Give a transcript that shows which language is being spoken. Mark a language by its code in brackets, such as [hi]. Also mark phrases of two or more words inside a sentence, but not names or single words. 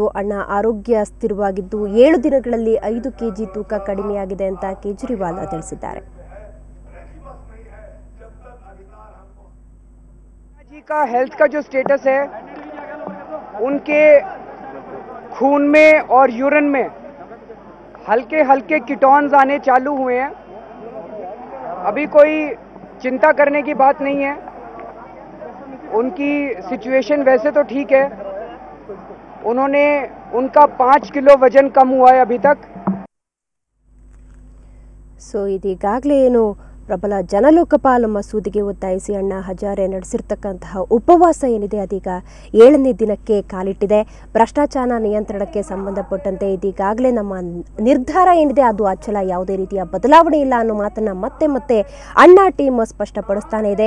[kn] ಅಣ್ಣಾ ಆರೋಗ್ಯ ಸ್ಥಿರವಾಗಿದ್ದು 7 ದಿನಗಳಲ್ಲಿ 5 ಕೆಜಿ ತೂಕ ಕಡಿಮೆಯಾಗಿದೆ ಅಂತ ಕೇಜ್ರಿವಾಲ್ ತಿಳಿಸಿದ್ದಾರೆ. [hi] जी का हेल्थ का जो स्टेटस है, उनके खून में और यूरिन में हल्के हल्के कीटोन्स आने चालू हुए हैं. अभी कोई चिंता करने की बात नहीं है. उनकी सिचुएशन वैसे तो ठीक है. उनका 5 किलो वजन कम हुआ है अभी तक. [kn] ಇದೀಗಾಗಲೇ ಏನು ಪ್ರಬಲ ಜನಲೋಕಪಾಲ್ ಮಸೂದೆಗೆ ಒತ್ತಾಯಿಸಿ ಅಣ್ಣಾ ಹಜಾರೆ ನಡೆಸಿರ್ತಕ್ಕಂತಹ ಉಪವಾಸ ಏನಿದೆ ಅದೀಗ 7ನೇ ದಿನಕ್ಕೆ ಕಾಲಿಟ್ಟಿದೆ. ಭ್ರಷ್ಟಾಚಾರ ನಿಯಂತ್ರಣಕ್ಕೆ ಸಂಬಂಧಪಟ್ಟಂತೆ ಇದೀಗಾಗಲೇ ನಮ್ಮ ನಿರ್ಧಾರ ಏನಿದೆ ಅದು ಅಚಲ, ಯಾವುದೇ ರೀತಿಯ ಬದಲಾವಣೆ ಇಲ್ಲ ಅನ್ನೋ ಮಾತನ್ನ ಮತ್ತೆ ಅಣ್ಣಾ ಟೀಮ್ ಸ್ಪಷ್ಟಪಡಿಸ್ತಾನೆ ಇದೆ.